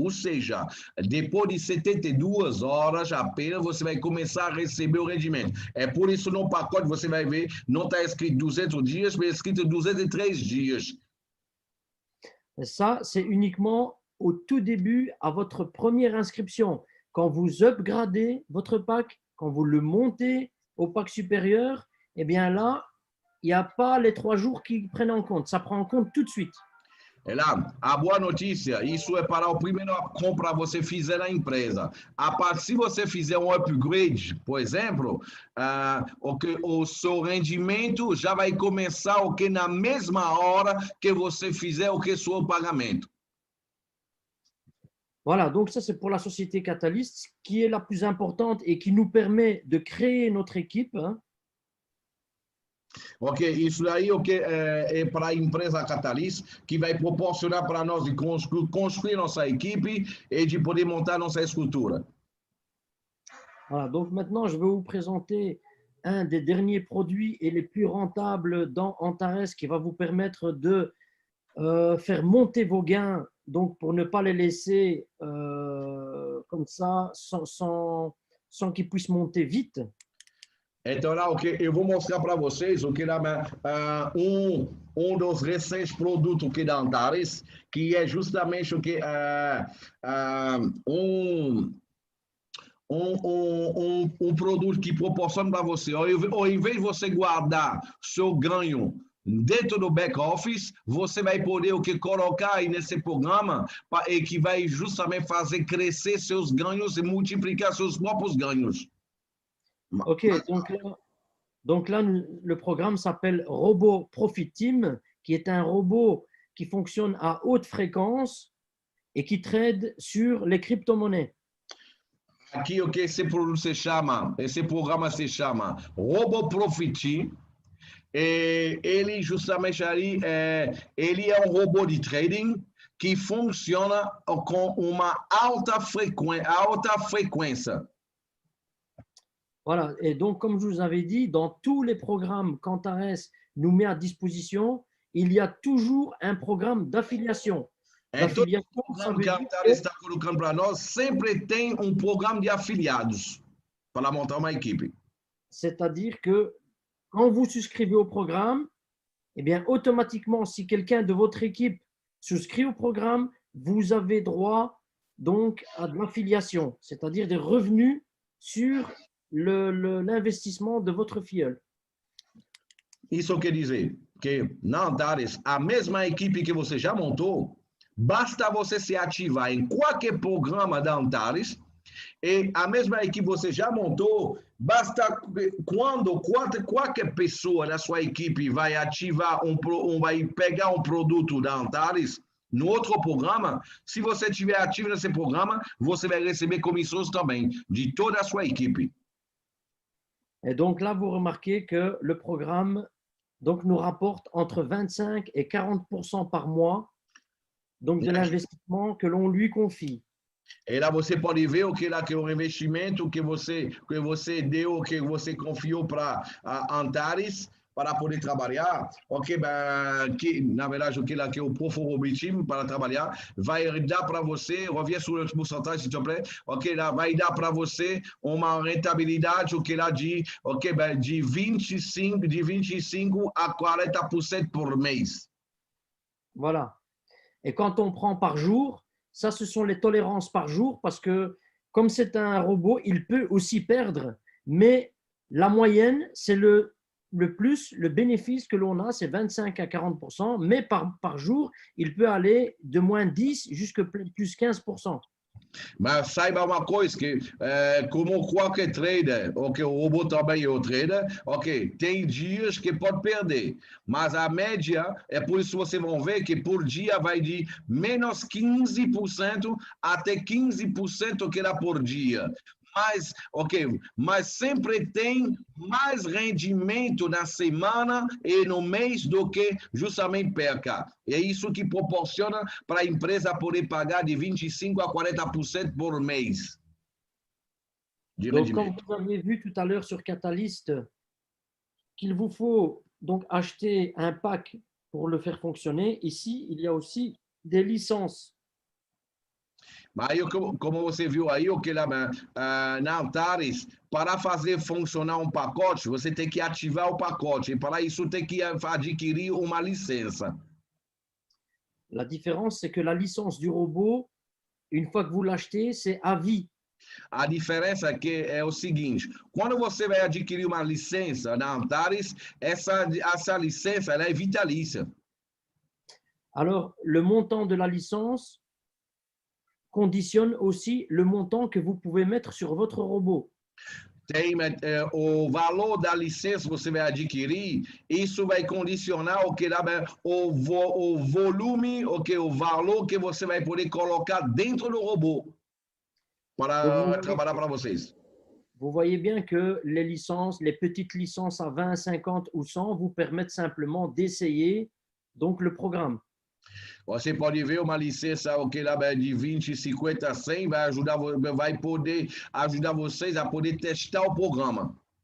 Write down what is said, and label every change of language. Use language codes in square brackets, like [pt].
[pt] Ou seja, depois de 72 horas apenas você vai começar a receber o rendimento. É por isso no pacote você vai ver, não está escrito 200 dias, mas escrito 203 dias. [fr] Et ça, c'est uniquement au tout début, à votre première inscription. Quand vous upgradez votre pack, quand vous le montez au pack supérieur, eh bien là, il n'y a pas les 3 jours qui prennent en compte. Ça prend en compte tout de suite. [pt] É lá, a boa notícia, isso é para a primeira compra que você fizer na empresa. Se você fizer um upgrade, por exemplo, o seu rendimento já vai começar na mesma hora que você fizer seu pagamento. [fr] Voilà, donc ça c'est pour la société Catalyst, qui est la plus importante et qui nous permet de créer notre équipe. [pt] Ok, isso daí é para a empresa Catalyst, que vai proporcionar para nós de construir nossa equipe e de poder montar nossa estrutura. [fr] Voilà, donc maintenant je vais vous présenter un des derniers produits et les plus rentables dans Antares qui va vous permettre de faire monter vos gains, donc pour ne pas les laisser comme ça sans qu'ils puissent monter vite. [pt] Então, lá, eu vou mostrar para vocês dos recentes produtos da Antares, que é justamente um produto que proporciona para você, ao invés de você guardar seu ganho dentro do back-office, você vai poder colocar aí nesse programa e que vai justamente fazer crescer seus ganhos e multiplicar seus próprios ganhos. [fr] Ok, donc là, le programme s'appelle Robot Profit Team, qui est un robot qui fonctionne à haute fréquence et qui trade sur les crypto-monnaies. [pt] Aqui esse programa se chama Robot Profit Team. E ele justamente ali, ele é um robô de trading que funciona com uma alta frequência. [fr] Voilà, et donc comme je vous avais dit, dans tous les programmes qu'Antares nous met à disposition, il y a toujours un programme d'affiliation. [pt] Todo programa que a Antares está colocando para nós sempre tem um programa de afiliados para montar uma equipe. [fr] C'est-à-dire que quand vous souscrivez au programme, eh bien, automatiquement, si quelqu'un de votre équipe souscrit au programme, vous avez droit donc à de l'affiliation, c'est-à-dire des revenus sur l'investissement de votre filleul. [pt] Isso quer dizer que na Antares, a mesma equipe que você já montou, basta você se ativar em qualquer programa da Antares e a mesma equipe que você já montou, basta quando qualquer pessoa da sua equipe vai ativar vai pegar um produto da Antares no outro programa, se você estiver ativo nesse programa, você vai receber comissões também de toda a sua equipe. [fr] Et donc là, vous remarquez que le programme donc, nous rapporte entre 25 et 40% par mois donc de l'investissement que l'on lui confie. [pt] E lá você pode ver o que lá que é o investimento que você deu, que você confiou para a Antares para poder trabalhar, ok, que na verdade o que lá que é o objetivo para trabalhar vai dar para você, [fr] revient sur le pourcentage s'il te plaît, [pt] ok, lá vai dar para você uma rentabilidade, o que lá ok, de 25 a 40% por mês. [fr] Voilà. Et quand on prend par jour, ça, ce sont les tolérances par jour parce que comme c'est un robot, il peut aussi perdre, mais la moyenne, c'est le plus, le bénéfice que l'on a, c'est 25 à 40%, mais par jour, il peut aller de moins 10 jusqu'à plus 15%. [pt] Mas saiba uma coisa, que como qualquer trader, ok, o robô também é o trader, ok, tem dias que pode perder, mas a média, é por isso que vocês vão ver que por dia vai de menos 15% até 15% que dá por dia. Mas, ok, mas sempre tem mais rendimento na semana e no mês do que justamente perca. É isso que proporciona para a empresa poder pagar de 25 a 40% por mês de [fr] Donc, comme [pt] rendimento. [fr] vous avez vu tout à l'heure sur Catalyst, qu'il vous faut donc acheter un pack pour le faire fonctionner, ici, il y a aussi des licences. [pt] Mas aí, como você viu aí, o que lá na Antares, para fazer funcionar um pacote, você tem que ativar o pacote. E para isso tem que adquirir uma licença. [fr] La différence, c'est que la licence du robot, une fois que vous l'achetez, c'est à vie. [pt] A diferença é que é o seguinte, quando você vai adquirir uma licença na Antares, essa licença ela é vitalícia. [fr] Alors, le montant de la licence conditionne aussi le montant que vous pouvez mettre sur votre robot. [pt] Tem o valor da licença que você vai adquirir, isso vai condicionar o que o volume, o valor que você vai poder colocar dentro do robô para trabalhar para vocês. [fr] Vous voyez bien que les licences, les petites licences à 20, 50 ou 100 vous permettent simplement d'essayer donc le programme. [pt] Você pode ver uma licença de 20, 50, 100 vai poder ajudar vocês a poder testar o programa.